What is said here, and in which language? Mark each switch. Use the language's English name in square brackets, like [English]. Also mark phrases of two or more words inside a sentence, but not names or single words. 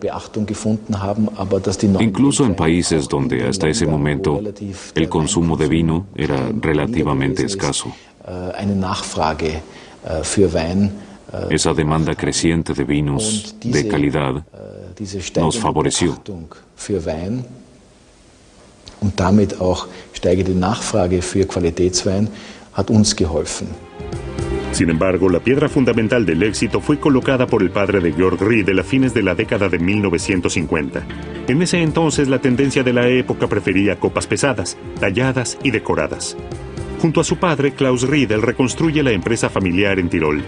[Spanish] Incluso en países donde hasta ese momento el consumo de vino era relativamente escaso. Esa demanda creciente de vinos de calidad nos favoreció. [German] Und damit auch steigende Nachfrage für Qualitätswein hat uns geholfen. [Spanish] Sin embargo, la piedra fundamental del éxito fue colocada por el padre de Georg Riedel a fines de la década de 1950. En ese entonces, la tendencia de la época prefería copas pesadas, talladas y decoradas. Junto a su padre, Klaus Riedel reconstruye la empresa familiar en Tirol.